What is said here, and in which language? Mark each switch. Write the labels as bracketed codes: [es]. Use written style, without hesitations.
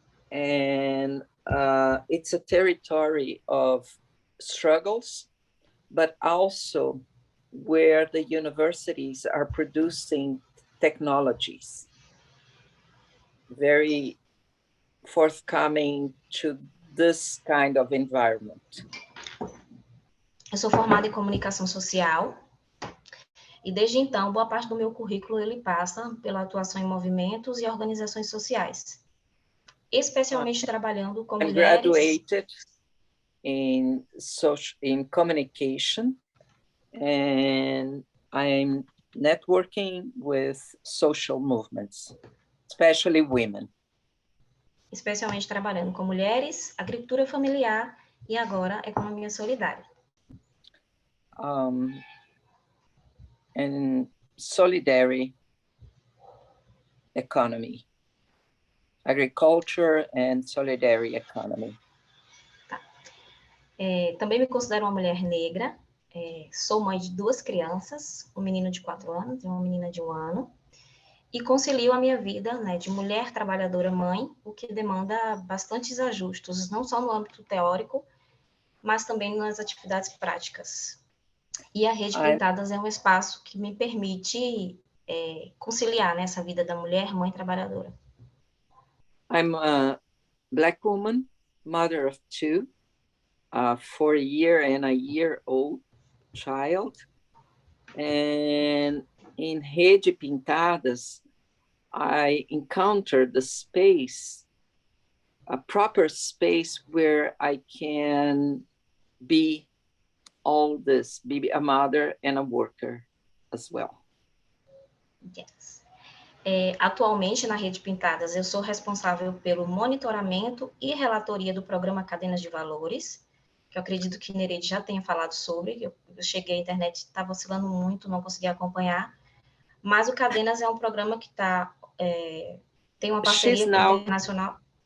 [en] and it's a territory of struggles, but also where the universities are producing technologies very forthcoming to this kind of environment? [pt] Eu sou formada em comunicação social e desde então boa parte do meu currículo ele passa pela atuação em movimentos e organizações sociais, especialmente trabalhando com [en] I'm [pt] mulheres. [en] graduated in communication, and I'm networking with social movements, especially women. [pt] Especialmente trabalhando com mulheres, agricultura familiar e agora economia solidária. [en] And solidarity economy, agriculture and solidarity economy. [pt] Também me considero uma mulher negra, sou mãe de 2 crianças, um menino de 4 anos e uma menina de 1 ano, e concilio a minha vida, né, de mulher trabalhadora mãe, o que demanda bastantes ajustes, não só no âmbito teórico, mas também nas atividades práticas. E a Rede Pintadas é um espaço que me permite conciliar nessa vida da mulher mãe trabalhadora. [en] I'm a Black woman, mother of 2, a 4-year-old child, and in Rede Pintadas, I encountered the space, a proper space where I can be all this, be a mother and a worker as well. Yes. [pt] Atualmente, na Rede Pintadas, eu sou responsável pelo monitoramento e relatoria do programa Cadenas de Valores, que eu acredito que Nereide já tenha falado sobre. Eu cheguei à internet, estava oscilando muito, não consegui acompanhar, mas o Cadenas é um programa que tem uma parceria internacional.